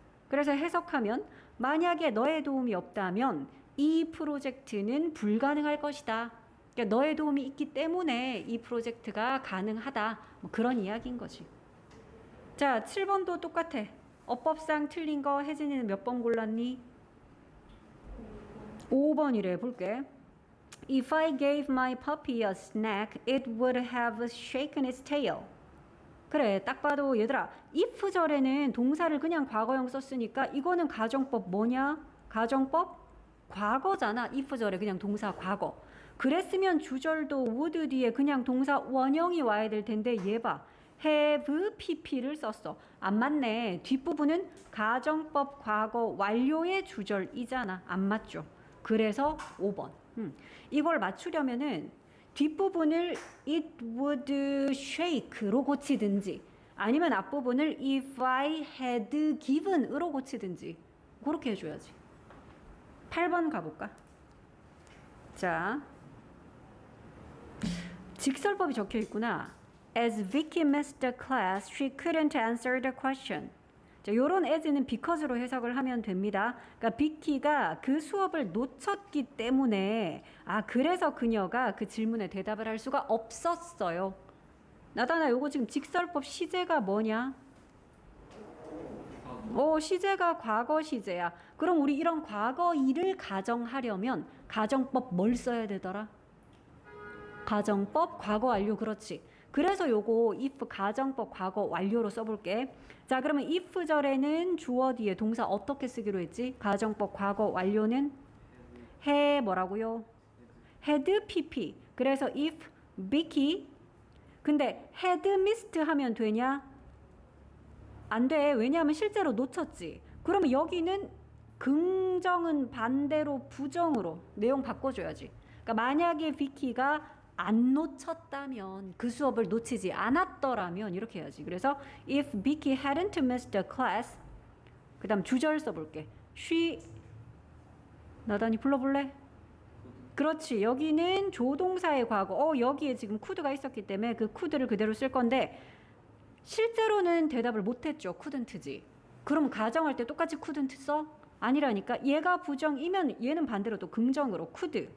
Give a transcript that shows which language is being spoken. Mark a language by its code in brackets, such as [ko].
[ko] 그래서 해석하면 만약에 너의 도움이 없다면 이 프로젝트는 불가능할 것이다. 그러니까 너의 도움이 있기 때문에 이 프로젝트가 가능하다. 뭐 그런 이야기인 거지. 자, 7번도 똑같아. 어법상 틀린 거 혜진이는 몇 번 골랐니? 5번이래. 볼게. [en] If I gave my puppy a snack, it would have shaken its tail. [ko] 그래, 딱 봐도 얘들아, if절에는 동사를 그냥 과거형 썼으니까 이거는 가정법 뭐냐? 가정법 과거잖아. if절에 그냥 동사 과거. 그랬으면 주절도 would 뒤에 그냥 동사 원형이 와야 될 텐데 얘 봐. have pp를 썼어. 안 맞네. 뒷부분은 가정법 과거 완료의 주절이잖아. 안 맞죠? 그래서 5번. 이걸 맞추려면은 뒷부분을 [en] it would shake [ko] 로 고치든지 아니면 앞부분을 [en] if I had given [ko] 으로 고치든지 그렇게 해줘야지. 8번 가볼까? 자, 직설법이 적혀 있구나. [en] As Vicky missed the class, she couldn't answer the question. [ko] 자, 요런 as는 because로 해석을 하면 됩니다. 그러니까 비키가 그 수업을 놓쳤기 때문에 그래서 그녀가 그 질문에 대답을 할 수가 없었어요. 나다나 요거 지금 직설법 시제가 뭐냐? 시제가 과거 시제야. 그럼 우리 이런 과거 일을 가정하려면 가정법 뭘 써야 되더라? 가정법 과거 완료. 그렇지. 그래서 요거 if 가정법 과거 완료로 써볼게. 자, 그러면 if 절에는 주어 뒤에 동사 어떻게 쓰기로 했지? 가정법 과거 완료는 해 뭐라고요? had pp. 그래서 [en] if Vicky [ko] 근데 [en] had missed [ko] 하면 되냐? 안 돼. 왜냐하면 실제로 놓쳤지. 그러면 여기는 긍정은 반대로 부정으로 내용 바꿔줘야지. 그러니까 만약에 비키가 안 놓쳤다면 그 수업을 놓치지 않았더라면 이렇게 해야지. 그래서 [en] if Vicky hadn't missed the class [ko] 그 다음 주절 써볼게. she 나단이 불러볼래? 그렇지. 여기는 조동사의 과거. 여기에 지금 could가 있었기 때문에 그 could를 그대로 쓸 건데 실제로는 대답을 못했죠. couldn't지. 그럼 가정할 때 똑같이 couldn't 써? 아니라니까. 얘가 부정이면 얘는 반대로 또 긍정으로 could.